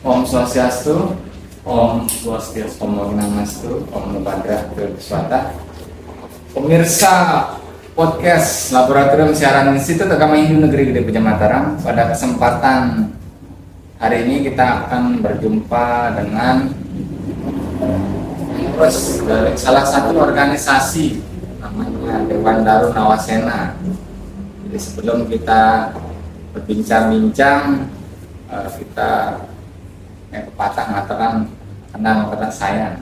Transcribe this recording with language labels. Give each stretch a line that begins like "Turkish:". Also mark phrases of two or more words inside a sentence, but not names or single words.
Sanskrit: Swastiastu, Om Swastiastu, Om Namastu, Om Nubhadra Swata.
Indonesian: Pemirsa podcast Laboratorium Siaran Institut Agama Hindu Negeri Gede Puja Mataram, pada kesempatan hari ini kita akan berjumpa dengan pengurus dari salah satu organisasi namanya Dewan Daru Nawasena. Jadi sebelum kita berbincang-bincang, kita pepatah mengatakan kenal maka sayang.